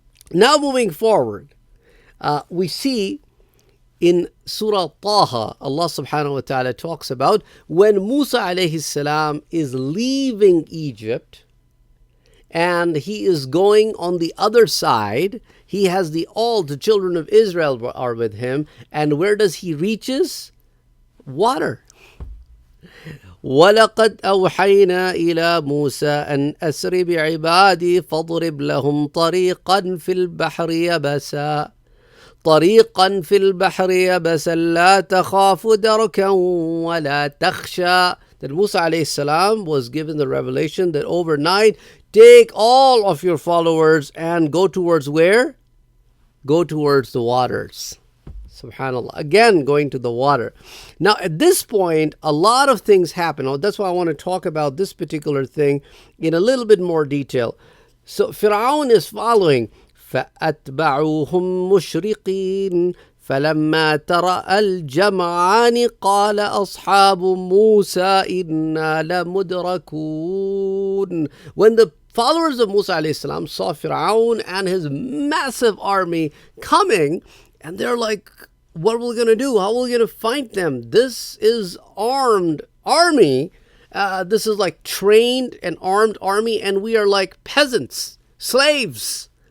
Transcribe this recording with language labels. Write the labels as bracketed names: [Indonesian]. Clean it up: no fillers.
[English] Now moving forward, we see in Surah Taha, Allah subhanahu wa ta'ala talks about when Musa alayhi salam is leaving Egypt, and he is going on the other side. He has all the children of Israel are with him. And where does he reaches? Water. [Arabic] وَلَقَدْ أَوْحَيْنَا إِلَى مُوسَىٰ أَنْ أَسْرِ بِعِبَادِي فَاضْرِبْ لَهُمْ طَرِيقًا فِي الْبَحْرِ يَبَسًا طريقا في البحر يبسا لا تخاف دركا ولا تخشى. [English] That Musa alayhi salam was given the revelation that overnight, take all of your followers and go towards where? Go towards the waters. SubhanAllah. Again, going to the water. Now, at this point, a lot of things happen. That's why I want to talk about this particular thing in a little bit more detail. So, Fir'aun is following. [Arabic] فأتبعوهم مشرقين فلما ترأى الجمعان قال أصحاب موسى إنا لمدركون. [English] When the followers of Musa alayhi salam saw Fir'aun and his massive army coming, and they're like, what are we going to do? How are we going to fight them? This is armed army. This is like trained and armed army, and we are like peasants, slaves.